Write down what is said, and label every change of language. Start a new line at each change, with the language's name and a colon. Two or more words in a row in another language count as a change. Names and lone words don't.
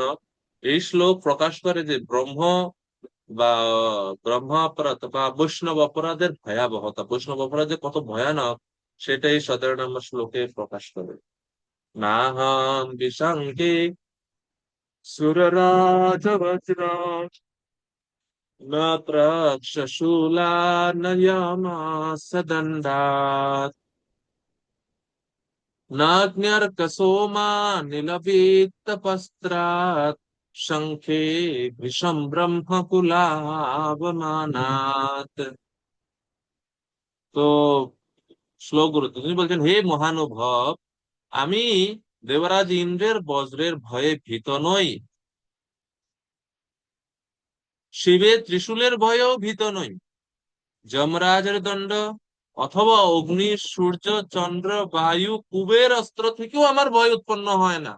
Bangla: এই শ্লোক প্রকাশ করে যে বা ব্রহ্ম অপরাধ বা বৈষ্ণব অপরাধের ভয়াবহতা, বৈষ্ণব অপরাধ যে কত ভয়ানক সেটাই 17 নম্বর শ্লোকে প্রকাশ করে।
Sanskrit: নাহং বিশঙ্কে সুররাজবজ্র न त्रक्षशूला न यमासदण्डात् नाज्ञर्कसोमा निलभेत्तपस्त्रात् शङ्खे भृशं ब्रह्मकुलावमानात्।
Bangla: তো শ্লোক গুরুত্ব তিনি বলছেন, হে মহানুভব, আমি দেবরাজ ইন্দ্রের বজ্রের ভয়ে ভীত নই, শিবের ত্রিশূলের ভয়েও ভীত নই, যমরাজের দণ্ড অথবা অগ্নি, সূর্য, চন্দ্র, বায়ু, কুবের অস্ত্র থেকেও আমার ভয় উৎপন্ন হয় না।